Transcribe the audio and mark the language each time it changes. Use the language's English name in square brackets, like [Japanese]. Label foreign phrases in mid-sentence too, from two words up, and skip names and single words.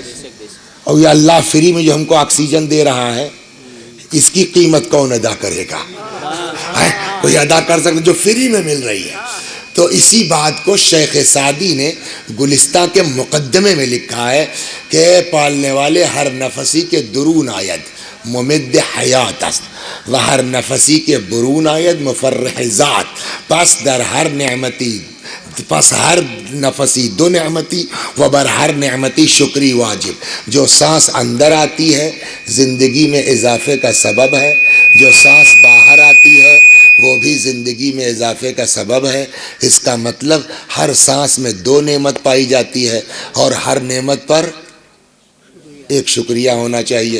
[Urdu] اور یہ اللہ فری میں جو ہم کو آکسیجن دے رہا ہے اس کی قیمت کون ادا کرے گا؟ کوئی ادا کر سکتے جو فری میں مل رہی ہے؟ تو اسی بات کو شیخ سعدی نے گلستہ کے مقدمے میں لکھا ہے کہ پالنے والے [Persian] ہر نفسی کے درون آید ممد حیات است و ہر نفسی کے برون آید مفرح ذات، پس در ہر نعمتی پس ہر نفسی 2 نعمتی و بر ہر نعمتی شکری واجب۔ [Urdu] جو سانس اندر آتی ہے زندگی میں اضافے کا سبب ہے، جو سانس باہر آتی ہے وہ بھی زندگی میں اضافے کا سبب ہے۔ اس کا مطلب ہر سانس میں 2 نعمت پائی جاتی ہے اور ہر نعمت پر ایک شکریہ ہونا چاہیے۔